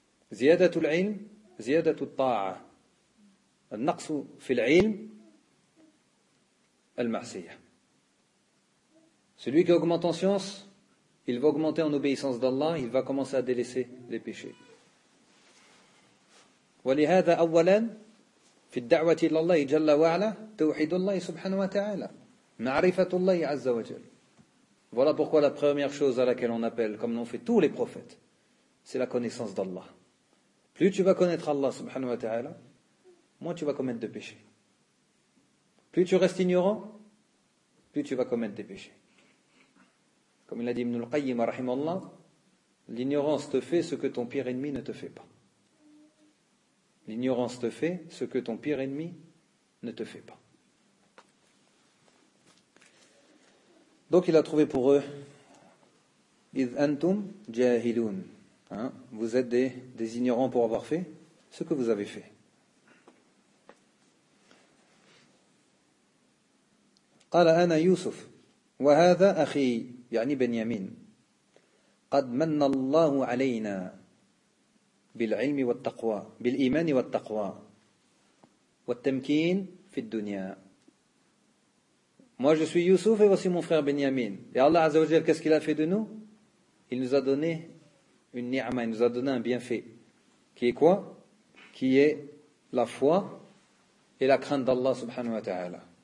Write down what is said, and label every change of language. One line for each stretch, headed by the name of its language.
Arabic: Ziyadatul ilm, ziyadatul ta'a. Al-naqsu fil ilm, al-ma'siyah.
French: Celui qui augmente en science, il va augmenter en obéissance d'Allah, il va commencer à délaisser les péchés.
Arabic: ولهذا أولا في الدعوة إلى الله جل وعلا توحيد الله سبحانه وتعالى معرفة الله عز وجل.
French: Voilà pourquoi la première chose à laquelle on appelle, comme l'ont fait tous les prophètes, c'est la connaissance d'Allah. Plus tu vas connaître Allah subhanahu wa ta'ala, moins tu vas commettre de péchés. Plus tu restes ignorant, plus tu vas commettre des péchés. Comme il a dit Ibn al-Qayyim rahimahullah, l'ignorance te fait ce que ton pire ennemi ne te fait pas. L'ignorance te fait ce que ton pire ennemi ne te fait pas. Donc il a trouvé pour eux
Arabic: id antum jahilun,
French: hein, vous êtes des ignorants pour avoir fait ce que vous avez fait.
Arabic: قال انا يوسف وهذا اخي يعني بنيامين قد من الله علينا بالعلم والتقوى بالايمان والتقوى والتمكين في الدنيا.
French: Moi je suis Youssouf et voici mon frère Benyamin. Et Allah Azza wa Jalla, qu'est-ce qu'il a fait de nous? Il nous a donné une ni'ma, il nous a donné un bienfait. Qui est quoi? Qui est la foi et la crainte d'Allah subhanahu wa ta'ala.